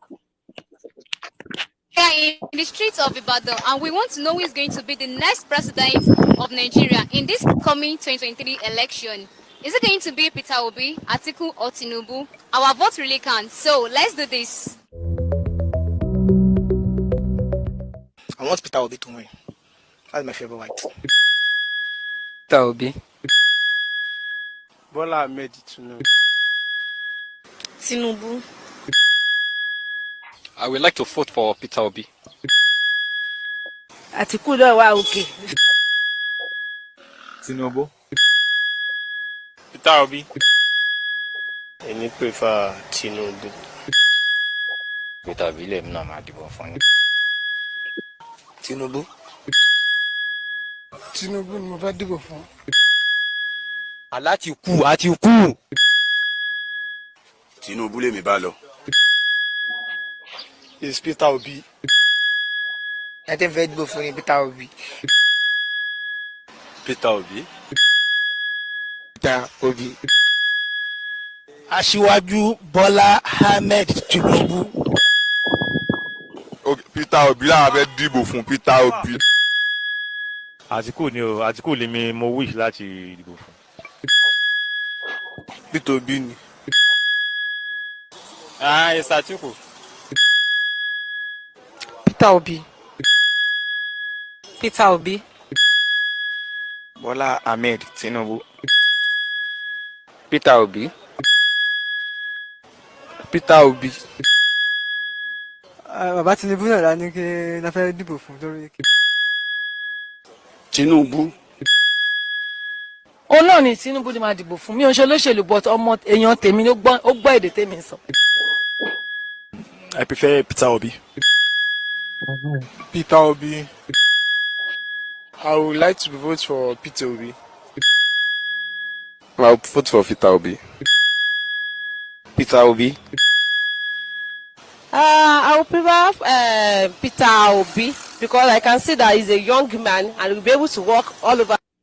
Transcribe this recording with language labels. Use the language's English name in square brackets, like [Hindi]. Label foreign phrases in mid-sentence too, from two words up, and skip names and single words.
[English] We are in the streets of Ibadan, and we want to know who is going to be the next president of Nigeria in this coming 2023 election. Is it going to be Peter Obi, Atiku, or Tinubu? Our vote really counts. So let's do this. I want Peter Obi to win. That's my favorite. Peter Obi. Bola Ahmed Tinubu. Tinubu. I would like to vote for Peter Obi. [Yoruba] Atiku wa okay. Tinubu. [English] Peter Obi. Any prefer Tinubu. [Yoruba] Peter Obi le mna ma dibo fun. Tinubu. Tinubu ni mo fẹ́ dìbò fún. Atiku. Tinubu le mi bá lọ. [English] Is Peter Obi. I think [Yoruba] fẹ́ dìbò fún Peter Obi. Peter Obi. Peter Obi. Aṣíwájú Bola Ahmed Tinubu. Peter Obi la fẹ́ dìbò fún Peter Obi. Àtíkù ni o, Àtíkù lèmi mo wish láti dìbò fún. Peter Obi ni. [English] It's Àtíkù. Peter Obi. Peter Obi. Bola Ahmed Tinubu. Peter Obi. Peter Obi. [Yoruba] Bàbá Tinubu náà la ní kí la fẹ́ dìbò fún torí. Tinubu. Òun náà ni Tinubu ni máa dìbò fún mi ò ń ṣe olóṣèlú but ọmọ èèyàn tèmi ó gbọ́ èdè tèmi sọ. [English] I prefer Peter Obi. Peter Obi. I would like to vote for Peter Obi. I'll vote for Peter Obi. Peter Obi. I would prefer Peter Obi because I can see that he's a young man and will be able to work all over.